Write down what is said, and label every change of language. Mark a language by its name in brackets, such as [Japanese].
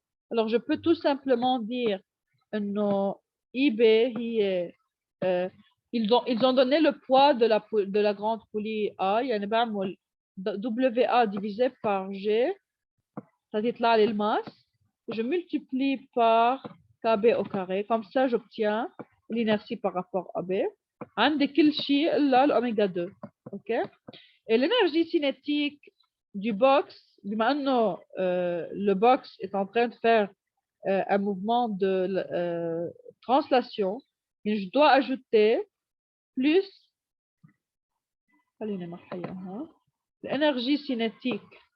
[French] Alors, je peux tout simplement dire que IB, ils ont donné le poids de la grande poulie A. Il y a une WA divisé par G, ça déclare le masse. Je multiplie par KB au carré. Comme ça, j'obtiens l'inertie par rapport à B. [Arabic] عندي كل شيء إلا l'oméga 2. [French] OK? Et l'énergie cinétique du box, maintenant le box est en train de faire un mouvement de translation, et je dois ajouter plus l'énergie cinétique